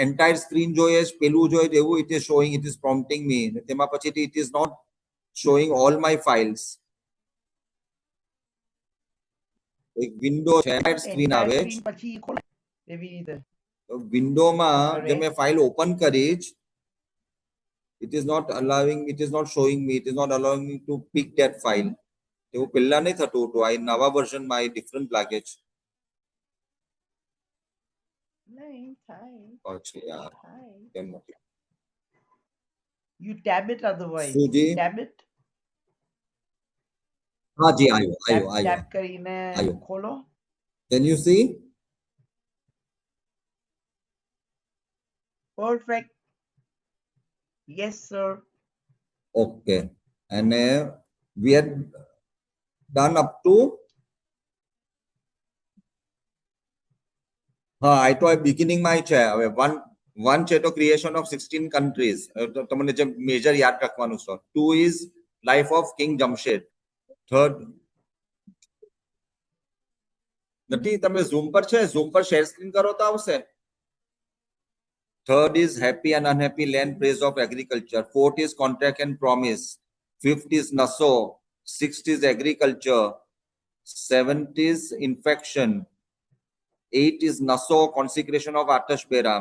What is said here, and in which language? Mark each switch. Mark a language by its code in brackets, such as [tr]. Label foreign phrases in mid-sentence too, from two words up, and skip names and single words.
[en] entire screen [gu] જોઈએ પેલું જોઈએ એવું [en] it is showing, it is prompting me. [gu] તેમાં પછી [en] it is not showing all my files. [gu] એક વિન્ડો છે, [en] entire screen Entire [gu] આવે screen પછી ખોલાય એવી રીતે. વિન્ડોમાં જે મેં ફાઇલ ઓપન કરી જ [en] it is not allowing, it is not showing me, it is not allowing me to pick that file. [gu] એવું પહેલા નહીં થતું હતું. આ નવા વર્ઝનમાં એ ડિફરન્ટ લાગે છે. નહીં થાય. અચ્છા યાર થાય. કેમ નથી? [en] You tab it otherwise. સુજી? Tab it. [gu] હા જી આવ્યો આવ્યો tab આવ્યો. કરીને આવ્યો. ખોલો. [en] Can you see? Perfect. Yes, sir. Okay. And we are done up to I [gu] તો beginning માં છે. હવે one છે તો [en] creation of 16 countries. [gu] તો તમને જે મેજર યાદ રાખવાનું છે. 2 [en] is life of King Jamshed. [gu] Third નથી, તમે ઝૂમ પર છે, ઝૂમ પર [en] share screen [gu] કરો તો આવશે. [en] Third is happy and unhappy land praise of agriculture. Fourth is contract and promise. Fifth is Naso. Sixth is agriculture. Seventh is infection. Eighth is Naso, consecration of Atash Beram.